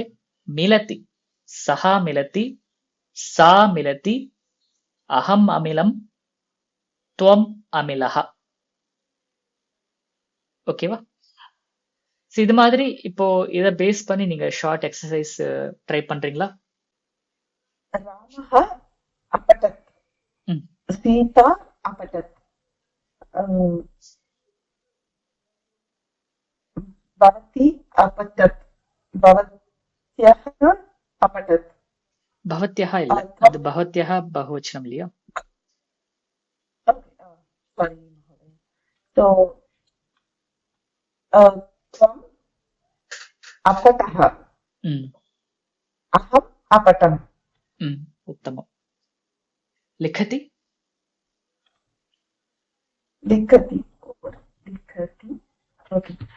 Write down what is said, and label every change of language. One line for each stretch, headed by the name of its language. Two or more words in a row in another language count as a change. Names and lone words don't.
Sanskrit: मिलति, सः मिलति, सा मिलति, अहम् अमिलम्, त्वम् अमिलः.
Tamil: ஓகேவா? இது மாதிரி இப்போ இதை பேஸ் பண்ணி நீங்க
English: short exercise try
Tamil: பண்றீங்களா?
Sanskrit: रामः अपठत्. सीता अपठत्। भवती अपठत्। भवत्यः अपठत्।
Tamil: பவத்யஹ இல்ல, அது
Sanskrit: भवत्यः बहुवचनम्
Tamil: இல்லையா?
English: Sorry, so
Sanskrit: त्वम् अपठः। अहम् अपठम्। उत्तमम्। लिखति लिखति लिखति ओके।